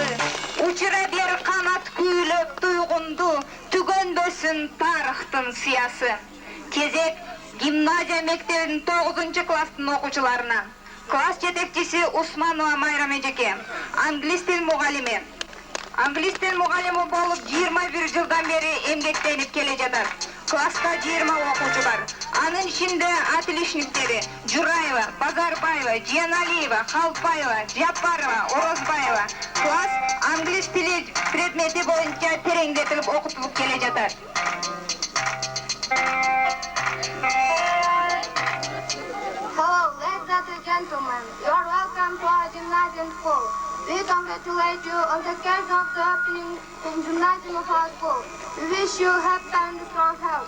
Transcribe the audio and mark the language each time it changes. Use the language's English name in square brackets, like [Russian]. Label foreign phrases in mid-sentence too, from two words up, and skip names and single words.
[Kyrgyz] Учура бир канат күйлөп дуйгунду, түгөнбөсүн тарыхтын сыясы. Кезек gimnaziya мектебинин 9 класстын окуучуларына. Класс жетекчиси Усманова Майрам эжеке, англис тил мугалими. Англис тил мугалими болуп 21 жылдан бери эмгектенип келе жатат. Класска 20 окуучу бар. Анын ичинде отличниктери Жураева, Базарбаева, Жиеналиева, Халпаева, Жапарова, Орозбаева. Класс англис тили предмети боюнча тереңдетилип окутулуп келе жатат. [English] Hello, ladies and gentlemen. You are welcome to our gymnasium school. We congratulate you on the occasion of the opening of gymnasium of our school. We wish you happy and strong health.